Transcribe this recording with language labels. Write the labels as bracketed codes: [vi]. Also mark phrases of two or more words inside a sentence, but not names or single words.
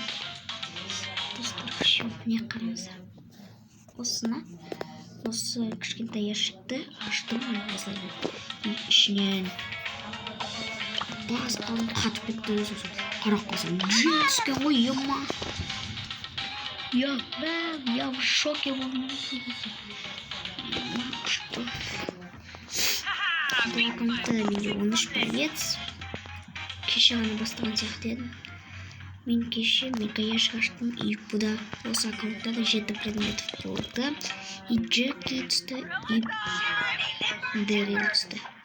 [kk] Достар, не қараңыздар. Осы кішкентай ящикті аштым. Ішінен басқан қатып кетті. Қарап қалсам, джин түскен ғой, ема. [ru] Я в шоке. Что? [kk] Бұл аккаунтта менде 13 боец. Кеше ғана бастаған сияқты едім. Мен кеше мегаяшық аштым, и бұда осы аккаунтта да 7 предметов болды. И Джеки түсті, и Дэрил түсті.